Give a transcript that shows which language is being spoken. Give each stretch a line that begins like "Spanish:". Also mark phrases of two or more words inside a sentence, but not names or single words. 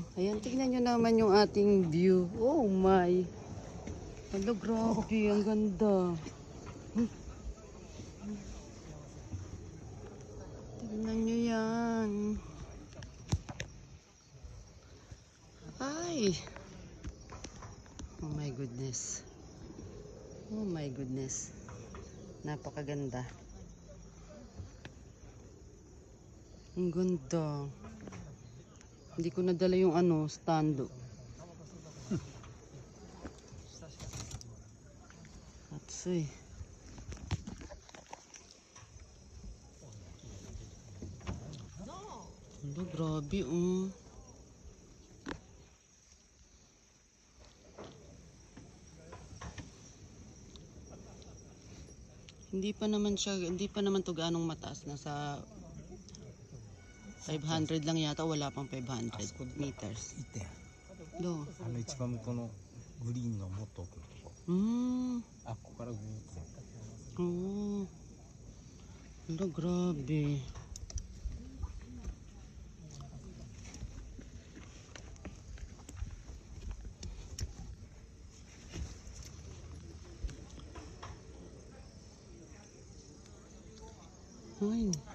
Filipino: Ayan, tignan nyo naman yung ating view.
English: Oh my.
Filipino: Ano, grabe, ang ganda. Tignan nyo yan. Ay.
English: Oh my goodness. Oh my goodness.
Filipino: Napakaganda. Ang ganda. Hindi ko nadala yung ano, stando. Atsoy. Ano, grabe oh. Hindi pa naman to gaanong mataas, nasa 500 lang yata, wala pang 500 meters. 1.8 Do.
Japanese: 一番向こうのグリーンのもっと奥のとこ。あ、ここからぐーっと。
Filipino: Oh. Ano, grabe. Ay.